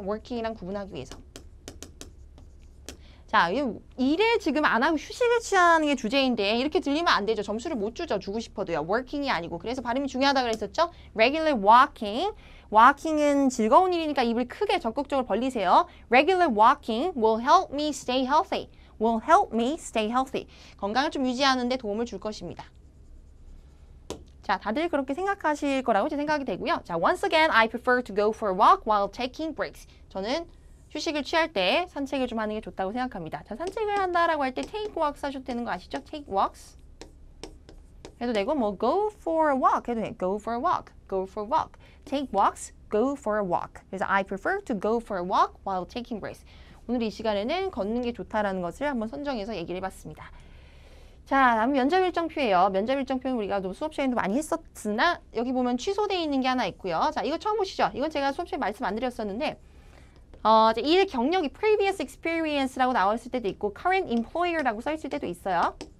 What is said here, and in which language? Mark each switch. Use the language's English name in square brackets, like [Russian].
[Korean] working이랑 구분하기 위해서. 자, 일을 지금 안 하고 휴식을 취하는 게 주제인데 이렇게 들리면 안 되죠. 점수를 못 주죠. 주고 싶어도요. working이 아니고. 그래서 발음이 중요하다 그랬었죠. [English] regular walking. [Korean] walking은 즐거운 일이니까 입을 크게 적극적으로 벌리세요. [English] regular walking will help me stay healthy. will help me stay healthy. [Korean] 건강을 좀 유지하는 데 도움을 줄 것입니다. 자, 다들 그렇게 생각하실 거라고 제 생각이 되고요. [English] 자, once again, I prefer to go for a walk while taking breaks. [Korean] 저는 휴식을 취할 때 산책을 좀 하는 게 좋다고 생각합니다. 자, 산책을 한다라고 할 때 take walks 하셔도 되는 거 아시죠? [English] take walks [Korean] 해도 되고 뭐 [English] go for a walk 해도 돼요. go for a walk, go for a walk. take walks, go for a walk. 그래서 I prefer to go for a walk while taking breaks. [Korean] 오늘 이 시간에는 걷는 게 좋다라는 것을 한번 선정해서 얘기를 해봤습니다. 자, 다음 면접 일정표예요. 면접 일정표는 우리가 수업 시간에도 많이 했었으나 여기 보면 취소되어 있는 게 하나 있고요. 자, 이거 처음 보시죠? 이건 제가 수업 시간에 말씀 안 드렸었는데 일 경력이 previous experience라고 나왔을 때도 있고 current employer라고 써 있을 때도 있어요.